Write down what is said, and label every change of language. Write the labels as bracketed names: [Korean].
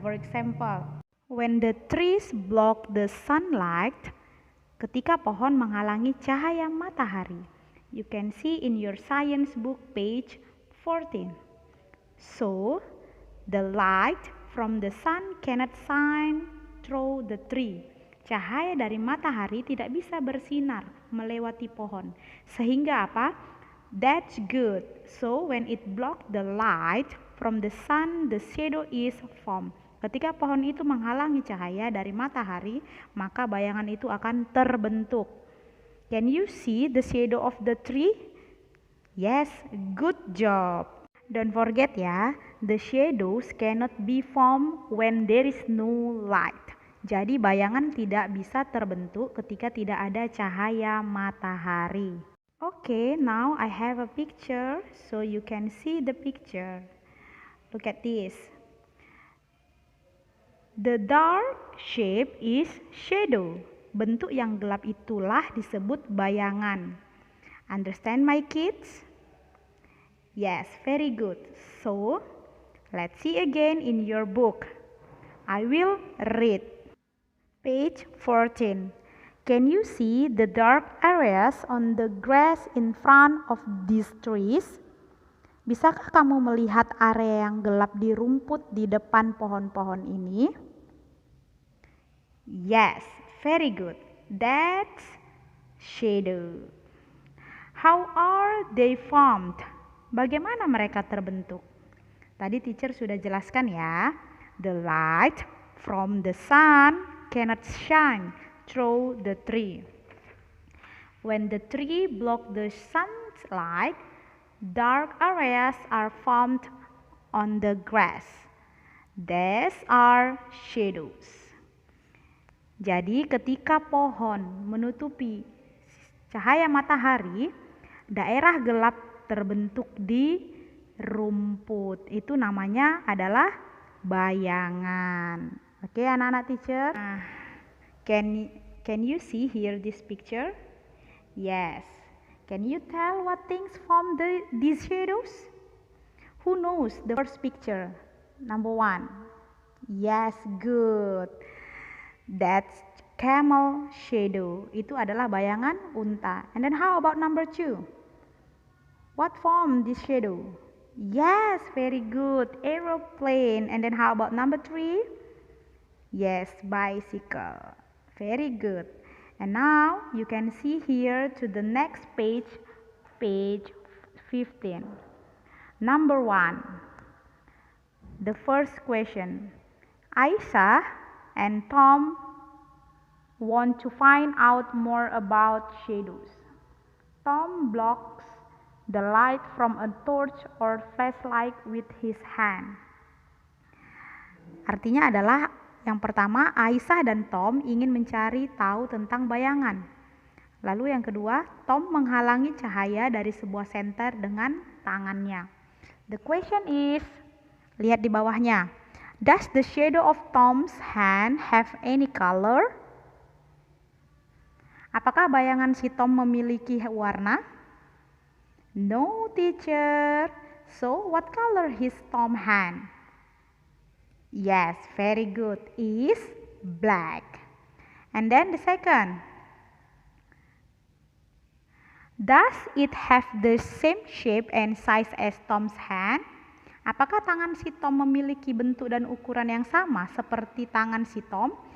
[English] For example, when the trees block the sunlight, [Indonesian] ketika pohon menghalangi cahaya matahari. [English] You can see in your science book page 14. So, the light from the sun cannot shine through the tree. [Indonesian] Cahaya dari matahari tidak bisa bersinar melewati pohon. Sehingga apa? [English] That's good. So when it blocks the light from the sun, the shadow is formed. [Indonesian] Ketika pohon itu menghalangi cahaya dari matahari, maka bayangan itu akan terbentuk. [English] Can you see the shadow of the tree? Yes, good job. Don't forget ya, the shadows cannot be formed when there is no light. [Indonesian] Jadi bayangan tidak bisa terbentuk ketika tidak ada cahaya matahari. [English] Okay, now I have a picture so you can see the picture. Look at this. The dark shape is shadow. [Indonesian] Bentuk yang gelap itulah disebut bayangan. [English] Understand my kids? Yes, very good. So, let's see again in your book. I will read. Page 14. Can you see the dark areas on the grass in front of these trees? [Indonesian] Bisakah kamu melihat area yang gelap di rumput di depan pohon-pohon ini? [English] Yes, very good. That's shadow. How are they formed? [Indonesian] Bagaimana mereka terbentuk? Tadi teacher sudah jelaskan ya. [English] The light from the sun cannot shine through the tree. When the tree blocks the sunlight, dark areas are formed on the grass. These are shadows. [Indonesian] Jadi ketika pohon menutupi cahaya matahari, daerah gelap terbentuk di rumput. Itu namanya adalah bayangan. Oke, anak-anak teacher. [English] Can you see here this picture? Yes. Can you tell what things form these shadows? Who knows the first picture? Number one. Yes, good. That's camel shadow. [Indonesian] Itu adalah bayangan unta. [English] And then how about number two? What formed this shadow? Yes, very good. Aeroplane. And then how about number three? Yes, bicycle. Very good. And now you can see here to the next page, page 15. Number one. The first question. Aisha and Tom want to find out more about shadows. Tom blocks the light from a torch or flashlight with his hand. [Indonesian] Artinya adalah yang pertama, Aisyah dan Tom ingin mencari tahu tentang bayangan. Lalu yang kedua, Tom menghalangi cahaya dari sebuah senter dengan tangannya. [English] The question is, [Indonesian] Lihat di bawahnya. [English] Does the shadow of Tom's hand have any color? [Indonesian] Apakah bayangan si Tom memiliki warna? [English] No, teacher. So, what color is Tom's hand? Yes, very good. Is black. And then the second. Does it have the same shape and size as Tom's hand? [Indonesian] Apakah tangan si Tom memiliki bentuk dan ukuran yang sama seperti tangan si Tom?